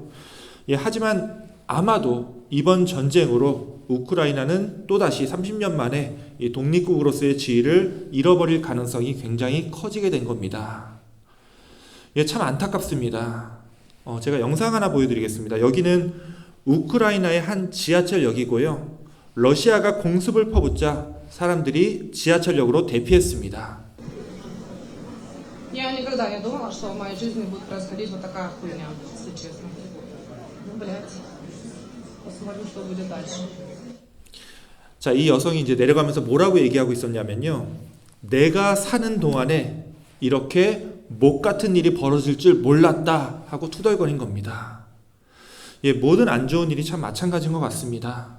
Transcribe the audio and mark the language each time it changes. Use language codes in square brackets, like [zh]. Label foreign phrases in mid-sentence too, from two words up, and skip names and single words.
[ko] 예, 하지만 아마도 이번 전쟁으로 우크라이나는 또다시 30년 만에 이 독립국으로서의 지위를 잃어버릴 가능성이 굉장히 커지게 된 겁니다. 예, 참 안타깝습니다. 제가 영상 하나 보여드리겠습니다. 여기는 우크라이나의 한 지하철역이고요. 러시아가 공습을 퍼붓자 사람들이 지하철역으로 대피했습니다. [ru] Я никогда не думала, что в моей жизни будет происходить вот такая хуйня, если честно. Ну, блядь. Посмотрим, что будет дальше. [ko] 자, 이 여성이 이제 내려가면서 뭐라고 얘기하고 있었냐면요. 내가 사는 동안에 이렇게 목 같은 일이 벌어질 줄 몰랐다 하고 투덜거린 겁니다. 예, 모든 안 좋은 일이 참 마찬가지인 것 같습니다.